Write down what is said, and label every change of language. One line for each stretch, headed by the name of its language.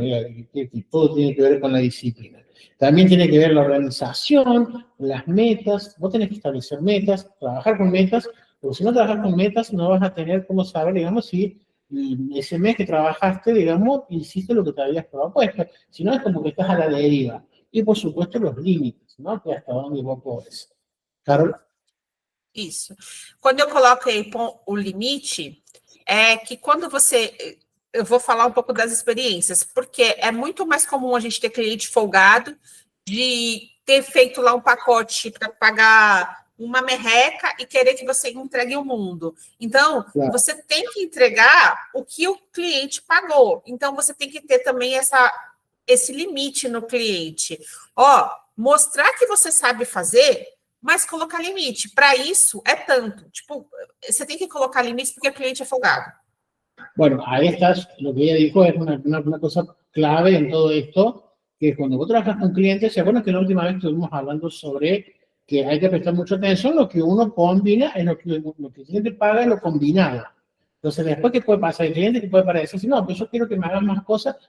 Spanish: Que todo tiene que ver con la disciplina. También tiene que ver la organización, las metas, vos tenés que establecer metas, trabajar con metas, porque si no trabajas con metas no vas a tener cómo saber, digamos, si ese mes que trabajaste, digamos, hiciste lo que te habías propuesto. Si no, es como que estás a la deriva. Y por supuesto los límites, ¿no? Que hasta dónde vos podés. Carol.
Portuguese: Isso. Quando eu coloco aí o limite, é que quando você... Eu vou falar um pouco das experiências, porque é muito mais comum a gente ter cliente folgado, de ter feito lá um pacote para pagar uma merreca e querer que você entregue o mundo. Então, você tem que entregar o que o cliente pagou. Então, você tem que ter também esse limite no cliente. Ó, mostrar que você sabe fazer, mas colocar limite. Para isso, é tanto. Tipo, você tem que colocar limites porque o cliente é folgado.
Spanish: Bueno, ahí estás, lo que ella dijo es una cosa clave en todo esto, que cuando vos trabajas con clientes, se acuerdan que la última vez estuvimos hablando sobre que hay que prestar mucha atención, lo que uno combina es lo que el cliente paga es lo combinado. Entonces, después, ¿qué puede pasar? El cliente que puede parecer, no, pues yo quiero que me hagan más cosas.